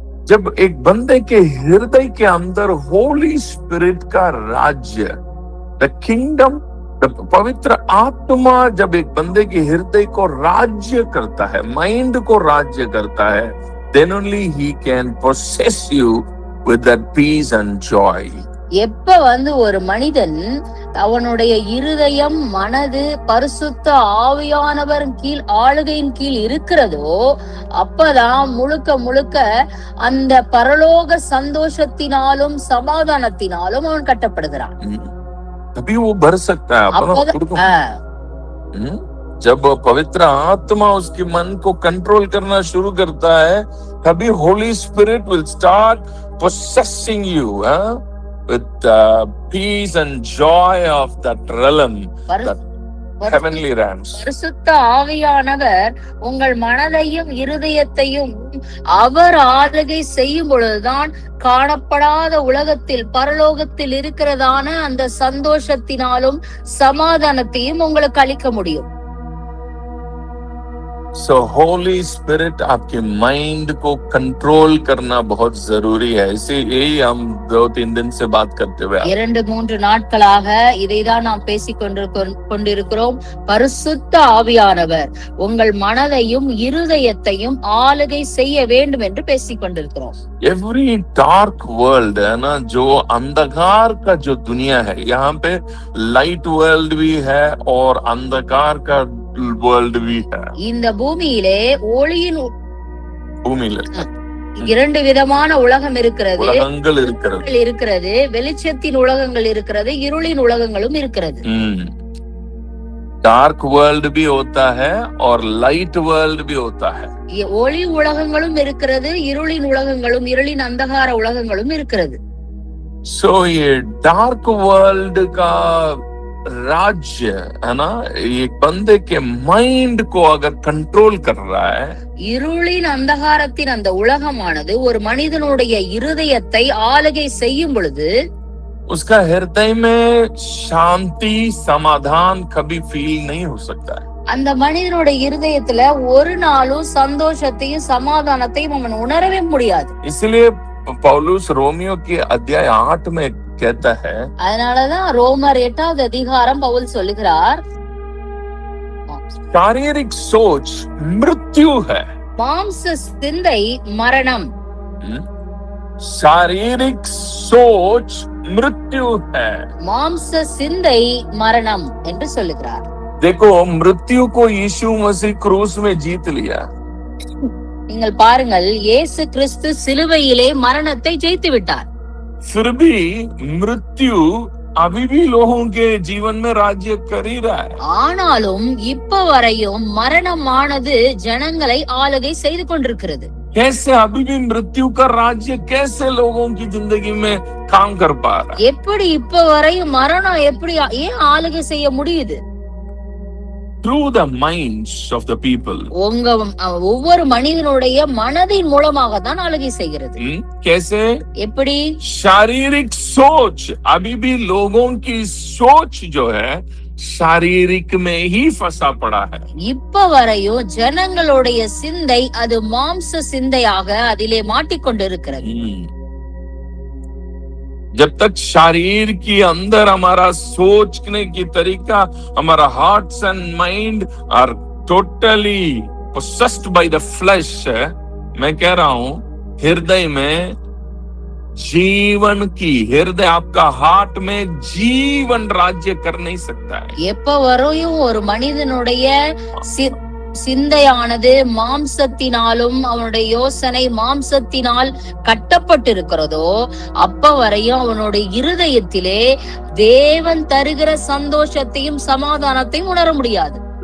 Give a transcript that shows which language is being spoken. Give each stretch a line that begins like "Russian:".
Hindi: जब एक बंदे के हृदय के अंदर होली स्पिरिट का राज्य, द किंगडम, पवित्र आत्मा जब एक बंदे के हृदय को राज्य करता है, माइंड को राज्य करता है,
English: then only he can possess you with that peace and joy.
Tamil: எப்ப ஒரு மனிதன் அவனுடைய இருதயம், மனது பரிசுத்த ஆவியானவரின் கீழ், ஆளுகையின் கீழ் இருக்கிறதோ, அப்பதான் முழுக்க முழுக்க அந்த பரலோக சந்தோஷத்தினாலும் சமாதானத்தினாலும் அவன் கட்டப்படுகிறான்.
Hindi: तभी वो भर सकता है. जब पवित्र आत्मा उसके मन को कंट्रोल करना शुरू करता है, तभी
English: Holy spirit will start possessing you with peace and joy of that realm. heavenly realms.
Tamil: பரிசுத்த ஆவியானவர் உங்கள் மனதையும் இருதயத்தையும் அவர் ஆளுகை செய்யும் பொழுதுதான் காணப்படாத உலகத்தில் பரலோகத்தில் இருக்கிறதான அந்த சந்தோஷத்தினாலும் சமாதானத்தையும் உங்களுக்கு அளிக்க முடியும்.
Hindi: So Holy Spirit आपके माइंड को कंट्रोल करना बहुत जरूरी है. इसे यही हम 2-3 दिन से बात करते हुए
Tamil: 2-3 நாட்களாக இதைதான் நாம் பேசிக் கொண்டிருக்கிறோம். பரிசுத்த ஆவியானவர் உங்கள் மனதையும் இருதயத்தையும் ஆளுகை செய்ய வேண்டும் என்று பேசிக் கொண்டிருக்கிறோம்.
English: Every dark world
Hindi: है ना, जो अंधकार का जो दुनिया है, यहाँ पे लाइट वर्ल्ड भी है और अंधकार का वर्ल्ड भी है.
Tamil: இந்த பூமியிலே ஒளியின் பூமியில 2 விதமான உலகம் இருக்கிறது. உலகங்கள் இருக்கிறது, வெளிச்சத்தின் உலகங்கள் இருக்கிறது, இருளின் உலகங்களும் இருக்கிறது.
Hindi: डार्क वर्ल्ड भी होता है और लाइट वर्ल्ड भी होता है.
Tamil: ஒளி உலகங்களும் இருக்கிறது, இருளின் உலகங்களும், இருளின் अंधकार உலகங்களும் இருக்கிறது.
Hindi: सो ये डार्क वर्ल्ड का राज्य है ना, एक बंदे के माइंड को अगर कंट्रोल कर रहा है,
Tamil: இருளின் अंधकारத்தின் அந்த உலகமானது ஒரு மனிதனுடைய இருதயத்தை ஆளுகை செய்யும் பொழுது
Hindi: उसका हृदय में शांति समाधान कभी फील नहीं हो सकता है.
Tamil: அந்த மனிதனுடைய இருதயத்துல ஒரு நாளும் சந்தோஷத்தையும் சமாதானத்தையும் அவன் உணரவே முடியாது.
Hindi: इसलिए पौलुस रोमियो के अध्याय 8 में कहता है,
Tamil: அதனாலதான் ரோமர் 8வது அதிகாரம் பவுல் சொல்லுகிறார்,
Hindi: शारीरिक सोच मृत्यु है.
Tamil: மாம்ச சிந்தை மரணம்.
Hindi: शारीरिक सोच मृत्यु है.
Tamil: மாம்ச சிந்தை மரணம் என்று சொல்லுகிறார்.
Hindi: देखो, मृत्यु को यीशु मसीह क्रूस में जीत लिया.
Tamil: நீங்கள் பாருங்கள், இயேசு கிறிஸ்து சிலுவையிலே மரணத்தை ஜெயித்து விட்டார்.
Hindi: फिर भी मृत्यु अभी भी लोगों के जीवन में राज्य कर ही रहा है.
Tamil: ஆனாலும் இப்ப வரையும் மரணமானது ஜனங்களை ஆளுகை செய்து கொண்டிருக்கிறது.
Hindi: कैसे अभी भी मृत्यु का राज्य कैसे लोगों की जिंदगी में काम कर पा रहा है?
Tamil: எப்படி இப்ப வரையும் மரணம் எப்படி ஏன் ஆளுகை செய்ய முடியுது?
English: Through the minds of the people.
Tamil: உங்க ஒவ்வொரு மனிதனுடைய மனதின் மூலமாக தான் ஆளுகை செய்கிறது.
Hindi: कैसे?
Tamil: எப்படி?
Hindi: शारीरिक सोच, अभी भी लोगों की सोच जो है शारीरिक में ही फंसा पड़ा है.
Tamil: இப்ப வரையும் ஜனங்களுடைய சிந்தை அது மாம்ச சிந்தையாக அதிலே மாட்டிக்கொண்டிருக்கிறது.
Hindi: जब तक शरीर के अंदर हमारा सोचने की तरीका, हमारा
English: hearts and mind are totally possessed by the flesh,
Hindi: मैं कह रहा हूं हृदय में जीवन की, हृदय आपका हार्ट में जीवन राज्य कर नहीं सकता है.
Tamil: எப்ப வரையும் ஒரு மனிதனுடைய சிந்தையானது மாம்சத்தினாலும் அவனுடைய யோசனை மாம்சத்தினால் கட்டப்பட்டிருக்கிறதோ அப்ப வரையும் அவனுடைய இருதயத்திலே தேவன் தருகிற சந்தோஷத்தையும் சமாதானத்தையும் உணர முடியாது.